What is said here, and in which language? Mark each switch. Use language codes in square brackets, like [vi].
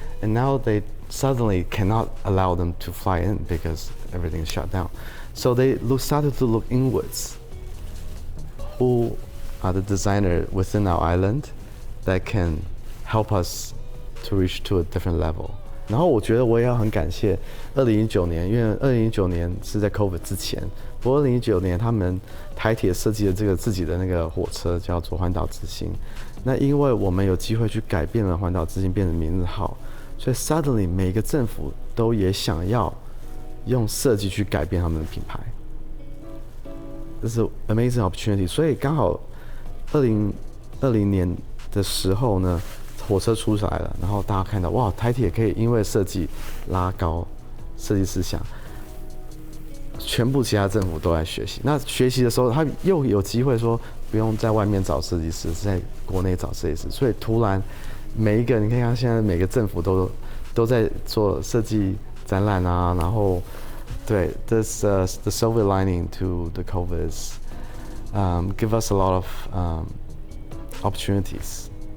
[en] And now they suddenly cannot allow them to fly in because everything is shut down. So they started to look inwards. Who are the designers within our island that can help us to reach to a different level? [zh] 然后我觉得我也要很感谢2019年，因为2019年是在 COVID 之前。不过2019年他们台铁设计了这个自己的那个火车，叫做环岛之星。那因为我们有机会去改变了环岛之星变成明日号，所以 suddenly 每个政府都也想要用设计去改变他们的品牌。这是 [en] amazing opportunity。 [zh] 所以刚好2020年的时候呢，火车出来了，然后大家看到哇，台铁可以因为设计拉高设计思想，全部其他政府都在学习。那学习的时候，他又有机会说不用在外面找设计师，是在国内找设计师。所以突然每一个，你看现在每个政府都在做设计展览啊，然后对 ， [en] this the silver lining to the COVID is give us a lot of opportunities.